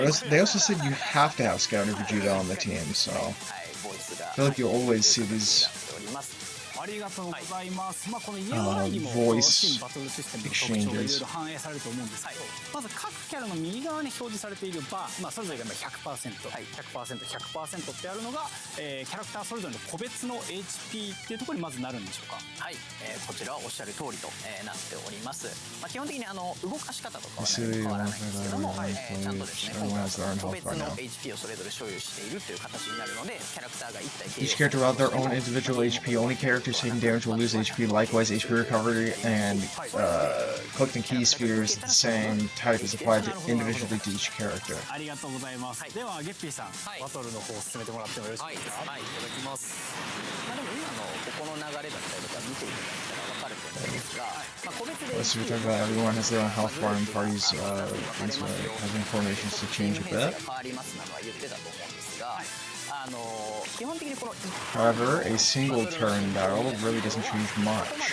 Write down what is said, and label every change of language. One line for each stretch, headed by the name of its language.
English: They also said you have to have Scouter Vegeta on the team, so I feel like you'll always see these
Japanese: ありがとうございます。この UI にも
English: voice
Japanese: 新バトルシステムの特徴がいろいろ反映されると思うんですけど、まず各キャラの右側に表示されているバー、それぞれが 100%、100%、100% ってあるのが、キャラクターそれぞれの個別の HP っていうところにまずなるんでしょうか。はい、こちらはおっしゃる通りと、なっております。基本的に動かし方とかは、変わらないんですけども、ちゃんとですね、個別の HP をそれぞれ所有しているという形になるので、キャラクターが一体
English: each character will have their own individual HP. Only characters taking damage will lose HP. Likewise, HP recovery and collecting key spheres the same type is applied individually to each character.
Japanese: ありがとうございます。ではゲッピーさん、バトルの方を進めてもらってもよろしいですか。はい、いただきます。でも今のここの流れだったりとか見ていただいたら分かると思うんですが、個別で
English: So we're talking about everyone has their own health bar and parties having formations to change a bit.
Japanese: 変わりますなのは言ってたと思うんですが、基本的にこの
English: However, a single turn battle really doesn't change much.